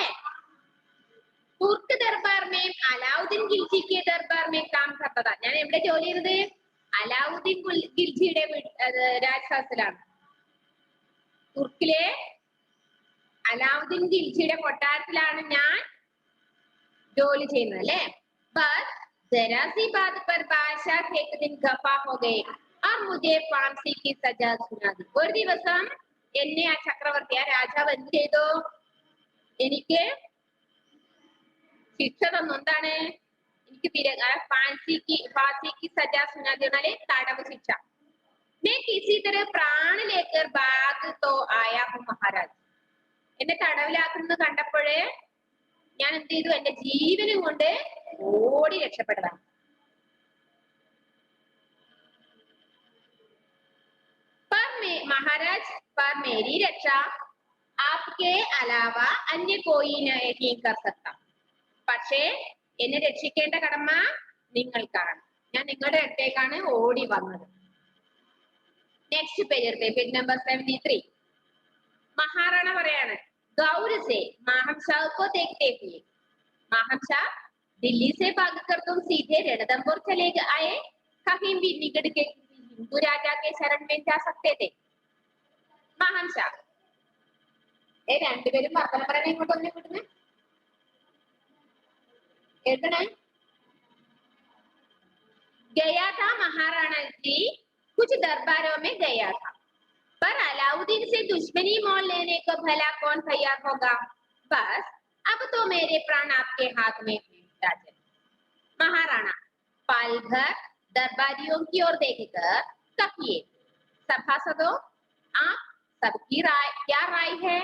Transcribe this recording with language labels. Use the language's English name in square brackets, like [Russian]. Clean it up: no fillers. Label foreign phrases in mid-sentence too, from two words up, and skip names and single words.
[Hindi] तुर्क दरबार में अलाउद्दीन खिलजी के दरबार में काम करता था, [Malayalam] ഞാൻ എവിടെ ജോലി ചെയ്തത്? അലാവുദ്ദീൻ ഖിൽജിയുടെ രാജസദസ്സിലാണ്. തുർക്കിലെ അലാവുദ്ദീൻ ഖിൽജിയുടെ കൊട്ടാരത്തിലാണ് ഞാൻ ജോലി ചെയ്യുന്നത് അല്ലേ. [Hindi] ബസ് जरा सी बात पर बादशाह एक दिन खफा हो गए और मुझे फांसी की सजा सुना दी. [Malayalam] ഒരു ദിവസം എന്നെ ആ ചക്രവർത്തി, ആ രാജാവ് എന്ത് ചെയ്തു? എനിക്ക് ശിക്ഷ തന്നു. എന്താണ്? എനിക്ക് [Hindi] फांसी की सजा सुना दी, [Malayalam] തടവ് ശിക്ഷ. [Hindi] मैं किसी तरह प्राण लेकर भाग तो आया हूं महाराज. [Malayalam] എന്നെ തടവിലാക്കുന്നത് കണ്ടപ്പോഴേ ഞാൻ എന്ത് ചെയ്തു? എന്റെ ജീവനും കൊണ്ട് ഓടി രക്ഷപ്പെട്ടതാണ്. [Hindi] മഹാരാജ് पर मेरी रक्षा आपके अलावा अन्य कोई नहीं कर सकता. [Malayalam] പക്ഷേ എന്നെ രക്ഷിക്കേണ്ട കടമ നിങ്ങൾക്കാണ്. ഞാൻ നിങ്ങളുടെ അടുത്തേക്കാണ് ഓടി വന്നത്. [English] Next page number 73. [Hindi] മഹാറാണ പറയാണ് गौर से माहमशाह को देखते हुए, माहमशाह दिल्ली से भागकर तुम सीधे रणथंभौर चले आए, कहीं भी निकट के हिंदू राजा के शरण में जा सकते थे. [Malayalam] माहमशाह രണ്ടുപേരും വർത്തമാനം പറയാൻ ഇങ്ങോട്ടൊന്നും കിട്ടുന്നേ എഴുതണേ. [Hindi] गया था महाराणा जी, कुछ दरबारों में गया था, पर अलाउद्दीन से दुश्मनी मोल लेने को भला कौन तैयार होगा. बस अब तो मेरे प्राण आपके हाथ में हैं राजन. महाराणा पालघर दरबारियों की ओर देखकर कहिए सभासदों, आप सबकी राय क्या राय है?